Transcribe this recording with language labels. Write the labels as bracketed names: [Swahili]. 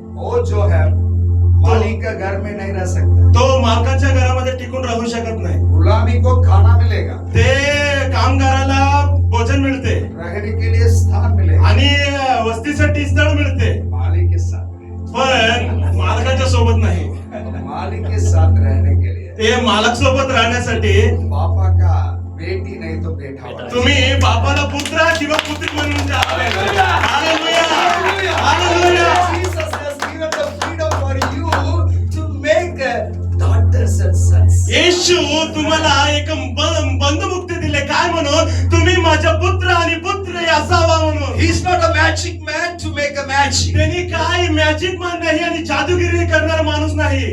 [Hindi] वो जो है मालिक का घर में नहीं रह सकता. [Marathi] तो मालकाच्या घरामध्ये टिकून राहू शकत नाही. [Hindi] गुलामी को खाना मिलेगा, [Marathi] ते कामगाराला भोजन मिळते [Hindi] रहने के लिए स्थान मिलेगा, [Marathi] आणि वस्तीसाठी स्थळ मिळते, [Hindi] मालिक के साथ रहे. [Marathi] पण मालकाच्या सोबत नाही. [Hindi] मालिक के साथ रहने के लिए [Marathi] ते मालक सोबत राहण्यासाठी [Hindi] पापा का बेटी नहीं तो बेटा बना. [Marathi] तुम्ही बापाला पुत्र किंवा पुत्री म्हणून जा. Hallelujah. Hallelujah. [English] Jesus has given the freedom for you to make daughters and sons. [Marathi] येशू तुम्हाला एक बंधमुक्ती दिले, काय म्हणून? तुम्ही माझा पुत्र आणि पुत्री असावा म्हणून. [English] He is not a magic man to make a magic. [Marathi] त्यांनी काय मॅजिक मान नाही आणि जादूगिरी करणारा माणूस नाही.